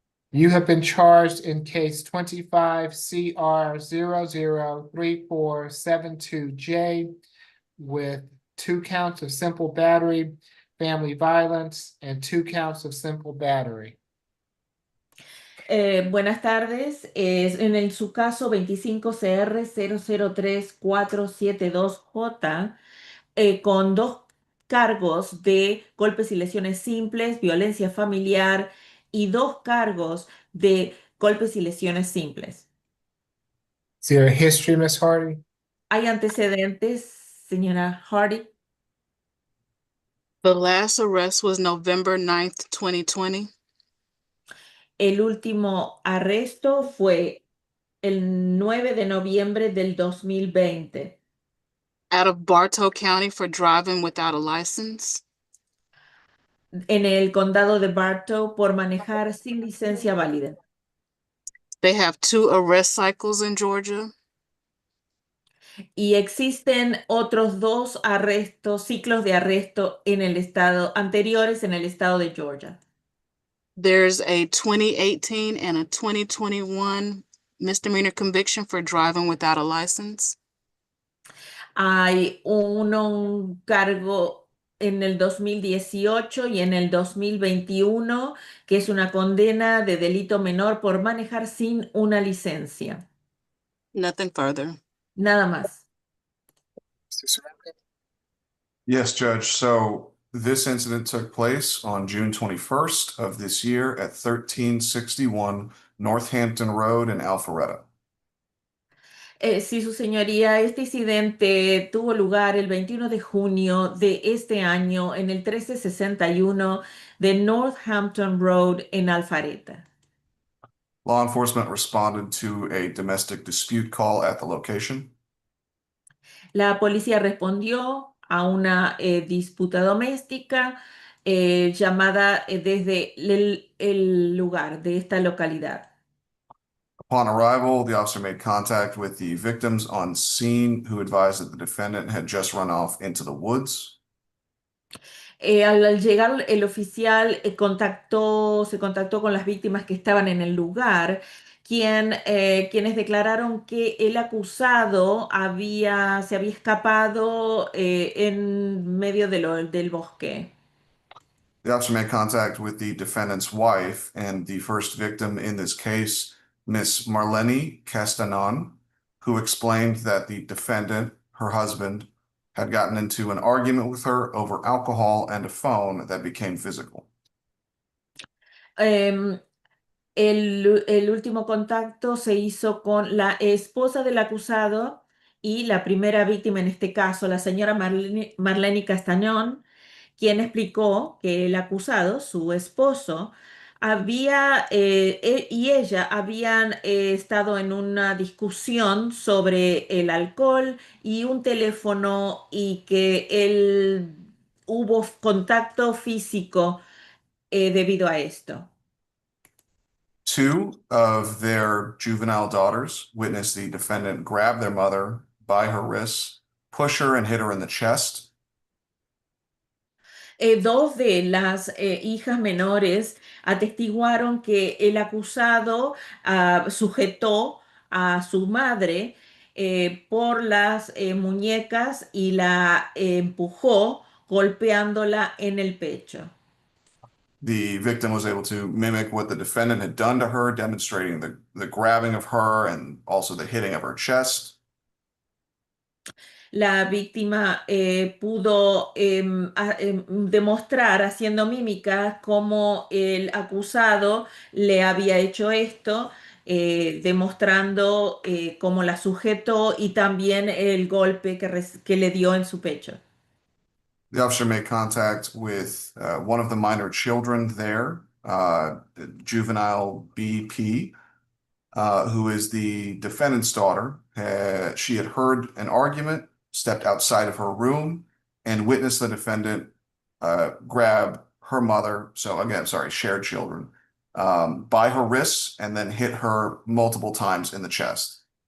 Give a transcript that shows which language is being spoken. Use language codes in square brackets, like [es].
[en] You have been charged in case 25 CR 003472J with 2 counts of simple battery, family violence, and 2 counts of simple battery. [es] Buenas tardes. En su caso 25CR 003472J, con 2 cargos de golpes y lesiones simples, violencia familiar y 2 cargos de golpes y lesiones simples. [en] Is there a history, Ms. Hardy? [es] ¿Hay antecedentes, señora Hardy? [en] The last arrest was November 9th, 2020. [es] El último arresto fue el 9 de noviembre del 2020 [en] out of Bartow County for driving without a license. [es] en el condado de Bartow por manejar sin licencia válida. [en] They have 2 arrest cycles in Georgia. [es] Y existen otros 2 arrestos, ciclos de arresto en el estado, anteriores en el estado de Georgia. [en] There's a 2018 and a 2021 misdemeanor conviction for driving without a license. [es] Hay un cargo en el 2018 y en el 2021 que es una condena de delito menor por manejar sin una licencia. [en] Nothing further. [es] Nada más. [en] Yes, Judge. So this incident took place on June 21st of this year at 1361 Northampton Road in Alpharetta. [es] Sí, su señoría, este incidente tuvo lugar el 21 de junio de este año en el 1361 de Northampton Road en Alpharetta. [en] Law enforcement responded to a domestic dispute call at the location. [es] La policía respondió a una disputa doméstica llamada desde el lugar de esta localidad. [en] Upon arrival, the officer made contact with the victims on scene who advised that the defendant had just run off into the woods. [es] Al llegar el oficial se contactó con las víctimas que estaban en el lugar, quienes declararon que el acusado se había escapado en medio del bosque. [en] The officer made contact with the defendant's wife and the first victim in this case, Miss Marlene Castanon, who explained that the defendant, her husband, had gotten into an argument with her over alcohol and a phone that became physical. [es] Em, el último contacto se hizo con la esposa del acusado y la primera víctima en este caso, la señora Marlene Castañón, quien explicó que el acusado, su esposo, él y ella habían estado en una discusión sobre el alcohol y un teléfono y que él hubo contacto físico debido a esto. [en] Two of their juvenile daughters witnessed the defendant grab their mother by her wrists, push her, and hit her in the chest. [es] Dos de las hijas menores atestiguaron que el acusado sujetó a su madre por las muñecas y la empujó golpeándola en el pecho. [en] The victim was able to mimic what the defendant had done to her, demonstrating the grabbing of her and also the hitting of her chest. [es] La víctima pudo demostrar haciendo mímica cómo el acusado le había hecho esto, demostrando cómo la sujetó y también el golpe que le dio en su pecho. [en] The officer made contact with one of the minor children there, juvenile BP, who is the defendant's daughter. She had heard an argument, stepped outside of her room, and witnessed the defendant grab her mother, so again, sorry, shared children, by her wrists and then hit her multiple times in the chest.